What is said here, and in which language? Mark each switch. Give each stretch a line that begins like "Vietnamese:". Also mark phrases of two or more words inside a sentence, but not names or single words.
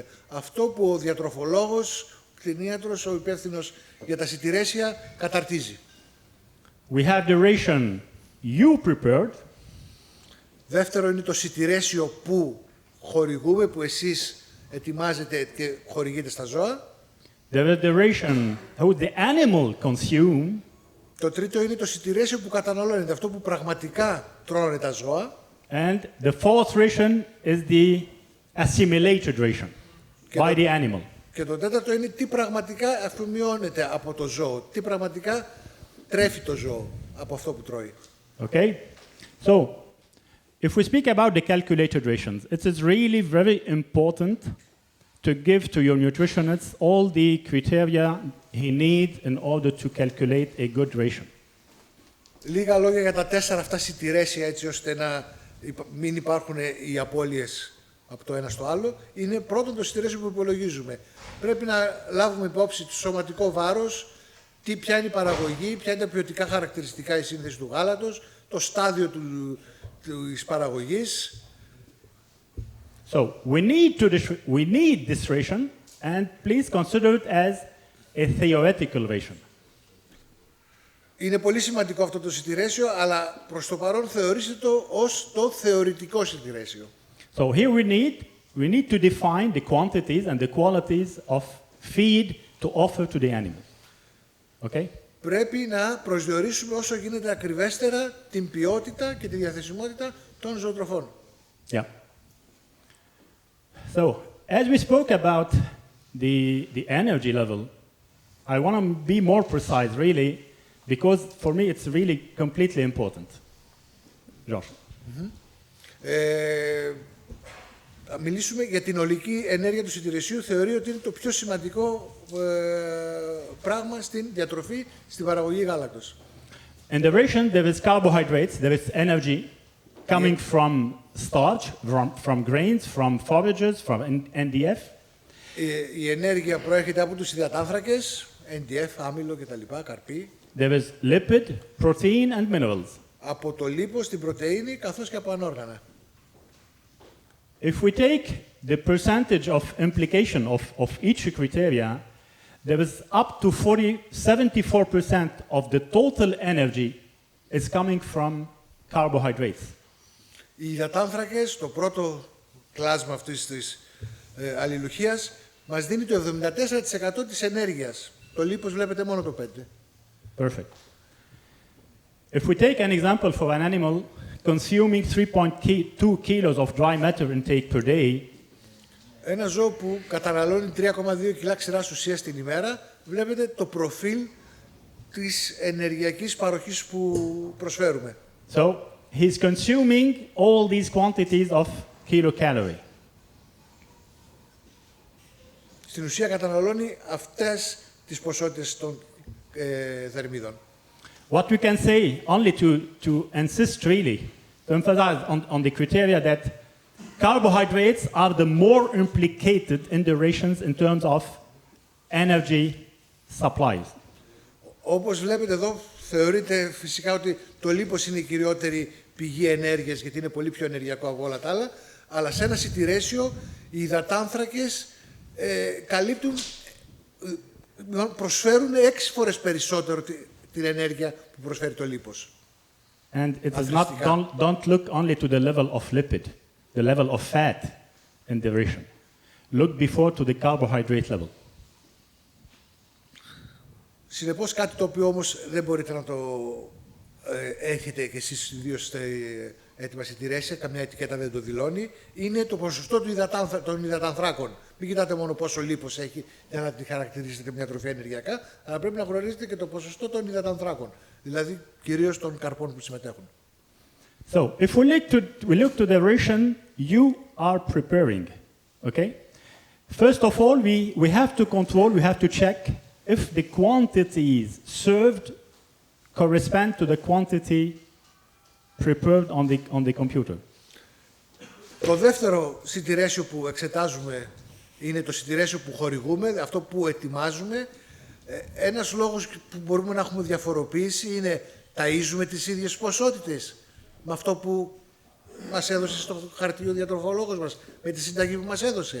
Greek: Αυτό που ο διατροφολόγος, ο κτηνίατρος, ο υπεύθυνος για τα σιτηρέσια καταρτίζει.
English: We have the ration you prepared.
Greek: Δεύτερο είναι το σιτηρέσιο που χορηγούμε, που εσείς ετοιμάζετε και χορηγείτε στα ζώα.
English: the ration how the animal consume.
Greek: Το τρίτο είναι το σιτηρέσιο που καταναλώνεται, αυτό που πραγματικά τρώνε τα ζώα.
English: And the fourth ration is the assimilated ration by the animal.
Greek: Και το τέταρτο είναι τι πραγματικά αφομοιώνεται από το ζώο, τι πραγματικά τρέφει το ζώο από αυτό που τρώει.
English: Okay? So, if we speak about the calculated rations, it is really very important to give to your nutritionist all the criteria he needs in order to calculate a good ration.
Greek: Λίγα λόγια για τα 4 αυτά σιτηρέσια, έτσι ώστε να μην υπάρχουν οι απώλειες από το ένα στο άλλο. Είναι πρώτον το σιτηρέσιο που υπολογίζουμε. Πρέπει να λάβουμε υπόψη το σωματικό βάρος, ποια είναι η παραγωγή, ποια είναι τα ποιοτικά χαρακτηριστικά, η σύνθεση του γάλατος, το στάδιο της παραγωγής.
English: So we need this ration, and please consider it as a theoretical ration.
Greek: Είναι πολύ σημαντικό αυτό το σιτηρέσιο, αλλά προς το παρόν θεωρήστε το ως το θεωρητικό σιτηρέσιο.
English: So here we need to define the quantities and the qualities of feed to offer to the animal. Okay?
Greek: Πρέπει να προσδιορίσουμε όσο γίνεται ακριβέστερα την ποιότητα και τη διαθεσιμότητα των ζωοτροφών.
English: Yeah. So, as we spoke about the energy level, I want to be more precise, really, because for me it's really completely important. Josh.
Greek: Θα μιλήσουμε για την ολική ενέργεια του σιτηρεσίου. Θεωρεί ότι είναι το πιο σημαντικό πράγμα στην διατροφή, στην παραγωγή γάλακτος.
English: In the ration, there is carbohydrates, there is energy coming from starch, from grains, from forages, from NDF.
Greek: Η ενέργεια προέρχεται από τους υδατάνθρακες, NDF, άμυλο κτλ, καρπί.
English: There is lipid, protein and minerals.
Greek: Από το λίπος, την πρωτεΐνη, καθώς και από ανόργανα.
English: If we take the percentage of implication of each criteria, there is up to 74% of the total energy is coming from carbohydrates.
Greek: Οι υδατάνθρακες, το πρώτο κλάσμα αυτής της αλληλουχίας, μας δίνει το 74% της ενέργειας. Το λίπος βλέπετε μόνο το 5%.
English: Perfect. If we take an example for an animal consuming 3.2 kilos of dry matter intake per day,
Greek: ένα ζώο που καταναλώνει 3,2 κιλά ξηράς ουσίας την ημέρα, βλέπετε το προφίλ της ενεργειακής παροχής που προσφέρουμε.
English: so he's consuming all these quantities of kilocalorie.
Greek: Στην ουσία καταναλώνει αυτές τις ποσότητες των θερμίδων.
English: What we can say, only to insist really, to emphasize on the criteria that carbohydrates are the more implicated in the rations in terms of energy supplies.
Greek: Όπως βλέπετε εδώ, θεωρείται φυσικά ότι το λίπος είναι η κυριότερη πηγή ενέργειας, γιατί είναι πολύ πιο ενεργειακό από όλα τα άλλα, αλλά σε ένα σιτηρέσιο οι υδατάνθρακες καλύπτουν, προσφέρουν 6 φορές περισσότερο την ενέργεια που προσφέρει το λίπος.
English: And it is not, don't look only to the level of lipid, the level of fat in the ration. Look before to the carbohydrate level.
Greek: Συνεπώς, κάτι το οποίο όμως δεν μπορείτε να το έχετε και εσείς ιδίως στα έτοιμα σιτηρέσια, καμιά ετικέτα δεν το δηλώνει, είναι το ποσοστό των υδατανθράκων. Μην κοιτάτε μόνο πόσο λίπος έχει για να τη χαρακτηρίσετε μια τροφή ενεργειακά, αλλά πρέπει να γνωρίζετε και το ποσοστό των υδατανθράκων, δηλαδή κυρίως των καρπών που συμμετέχουν.
English: So, if we look to the ration you are preparing, okay? First of all, we have to control, we have to check if the quantities served correspond to the quantity prepared on the computer.
Greek: Το δεύτερο σιτηρέσιο που εξετάζουμε είναι το σιτηρέσιο που χορηγούμε, αυτό που ετοιμάζουμε. Ένας λόγος που μπορούμε να έχουμε διαφοροποίηση είναι ταΐζουμε τις ίδιες ποσότητες με αυτό που μας έδωσε στο χαρτί ο διατροφολόγος μας, με τη συνταγή που μας έδωσε.